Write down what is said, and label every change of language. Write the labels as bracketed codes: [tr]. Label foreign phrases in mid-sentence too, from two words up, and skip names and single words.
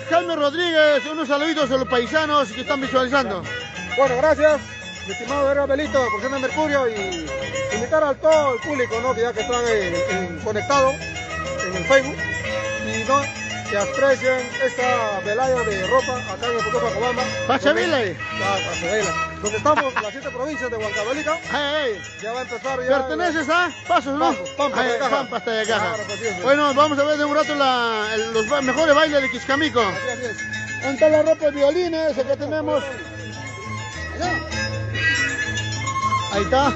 [es] Jaime Rodríguez, unos saluditos a los paisanos que están visualizando. Bueno, gracias, mi estimado Herrera Belito de Porción de Mercurio, y invitar a todo el público, ¿no?, que ya que están conectados en el Facebook, y no, que aprecien esta velada de ropa acá en el Complejo Acobamba. Pachavela. Pachavela. Donde estamos en las 7 provincias de Huancavelica. Ya va a empezar ya. ¿Perteneces a Pasos, no? Pampa de Caja. Pampa de Caja. Claro, pues, sí. Bueno, vamos a ver de un rato los mejores bailes de Kichkamico. Así es. ¿Dónde está la ropa de violines? Acá tenemos. Ahí está.